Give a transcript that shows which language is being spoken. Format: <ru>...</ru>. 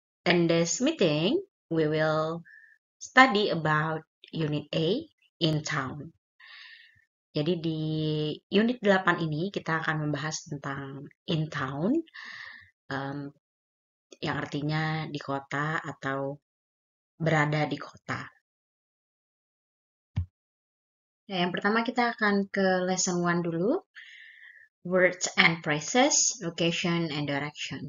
<en>In this meeting, we will study about Unit A, In Town.</en> <id>Jadi di Unit 8 ini kita akan membahas tentang In Town, yang artinya di kota atau berada di kota. Nah, yang pertama kita akan ke lesson 1 dulu.</id> <en>Words and phrases, location and direction.</en>